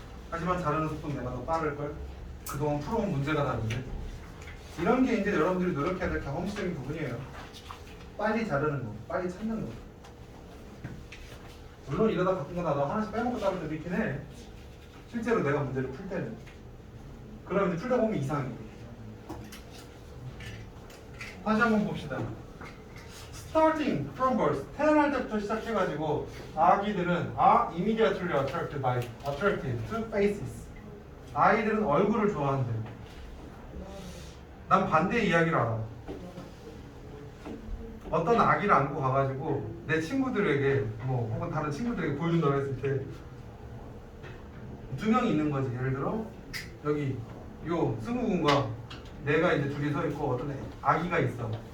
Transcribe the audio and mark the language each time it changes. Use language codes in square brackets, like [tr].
[ko] 하지만 자르는 속도는 내가 더 빠를걸? 그동안 풀어온 문제가 다른데 이런 게 이제 여러분들이 노력해야 될 경험치적인 부분이에요. 빨리 자르는 거, 빨리 찾는 거. 물론 이러다 가끔가다 나도 하나씩 빼먹고 따를 때도 있긴 해. 실제로 내가 문제를 풀 때는. 그러면 이제 풀다 보면 이상해. 다시 한번 봅시다. [en] Starting from birth, [ko] 태어날 때부터 시작해가지고 아기들은 [en] are immediately attracted to faces. [ko] 아이들은 얼굴을 좋아한대. 난 반대의 이야기를 알아. 어떤 아기를 안고 가가지고 내 친구들에게 뭐 혹은 다른 친구들에게 보여준다고 했을 때 두 명이 있는 거지. 예를 들어 여기 요 승우군과 내가 이제 둘이 서 있고 어떤 아기가 있어.